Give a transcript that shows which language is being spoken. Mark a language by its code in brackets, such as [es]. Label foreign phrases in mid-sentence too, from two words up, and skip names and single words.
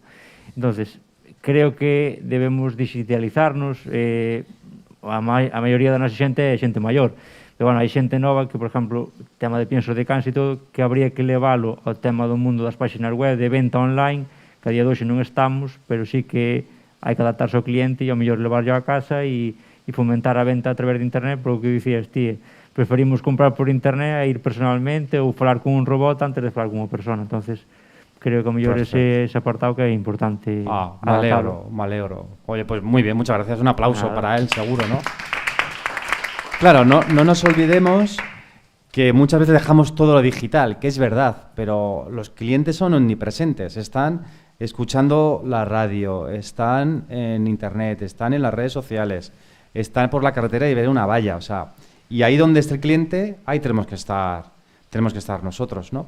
[gl] Entonces, creo que debemos digitalizarnos, a maioría da nosa xente é xente maior, pero, bueno, hai xente nova que, por exemplo, tema de piensos de cans e todo, que habría que leválo ao tema do mundo das páxinas web de venta online, que a día de hoxe non estamos, pero sí que hai que adaptarse ao cliente e ao mellor levarlo a casa e fomentar a venta a través de internet, por o que dicías ti, preferimos comprar por internet a ir personalmente ou falar con un robot antes de falar con unha persona. Entonces, creo que ao mellor ese apartado que é importante. [es] Me alegro. Oye, pues muy bien, muchas gracias. Un aplauso para él, seguro, ¿no? Claro, no nos olvidemos que muchas veces dejamos todo lo digital, que es verdad, pero los clientes son omnipresentes, están escuchando la radio, están en internet, están en las redes sociales, están por la carretera y ven una valla, o sea, y ahí donde esté el cliente, ahí tenemos que estar nosotros, ¿no?